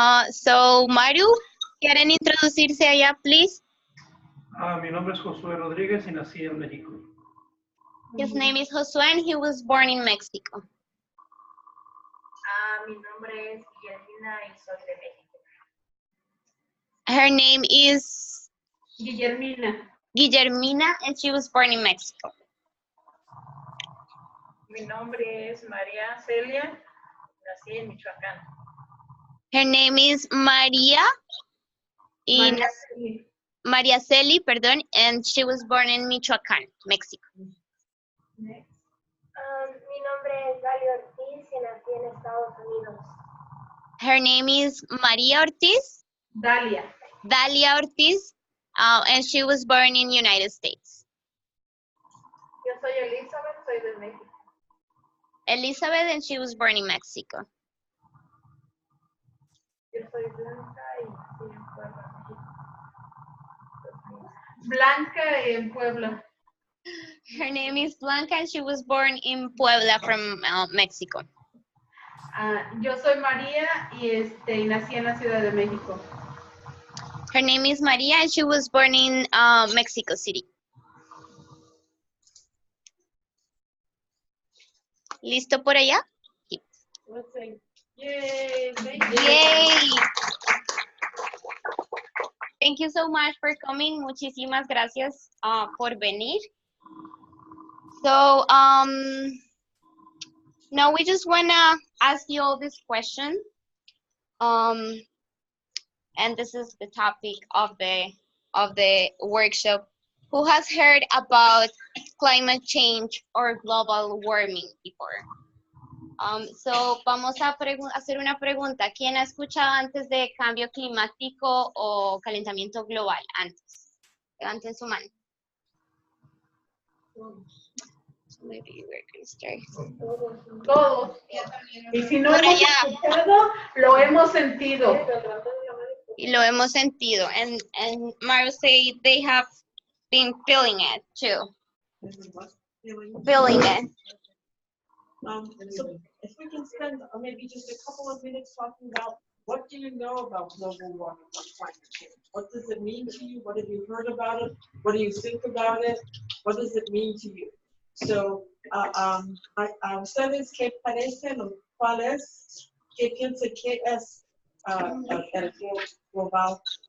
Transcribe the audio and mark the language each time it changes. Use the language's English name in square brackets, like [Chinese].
[Spanish] So, Maru, ¿quieren introducirse allá, please? Mi nombre es Josué Rodríguez y nací en México. [English] His name is Josué and he was born in Mexico. [Spanish] Mi nombre es Guillermina y soy de México. [English] Her name is Guillermina. and she was born in Mexico. [Spanish] Mi nombre es María Celia, nací en Michoacán. [English] Her name is María Celi, perdón, and she was born in Michoacán, Mexico. Next. [Spanish] Mi nombre es Dalia Ortiz y nací en Estados Unidos. [English] Her name is María Ortiz. Dalia Ortiz, and she was born in United States. [Spanish] Yo soy Elizabeth, soy de México. [English] Elizabeth, and she was born in Mexico. [Spanish] Yo soy Blanca y nací en Puebla, México. Blanca en Puebla. [English] Her name is Blanca, and she was born in Puebla from Mexico. [Spanish] Yo soy María y nací en la Ciudad de México. [English] Her name is Maria, and she was born in Mexico City. [Spanish] ¿Listo por allá? [English] Let's say, yay! Thank you. Yay! Thank you so much for coming. [Spanish] Muchísimas gracias por venir. [English] So, now we just wanna ask you all this question. And this is the topic of the workshop. Who has heard about climate change or global warming before? [Spanish] So, vamos a hacer una pregunta. ¿Quién ha escuchado antes de cambio climático o calentamiento global antes? Levanten su mano. [English] Maybe we're going to start. [Spanish] Todos. Y si no hemos escuchado, lo hemos sentido. Y lo hemos sentido. [English] And Mario say they have been feeling it too. Feeling it. So if we can spend maybe just a couple of minutes talking about what do you know about global warming or climate change? What does it mean to you? What have you heard about it? What do you think about it? What does it mean to you? [Spanish] So, a ustedes qué parecen o cuál es, qué piensa que es el global?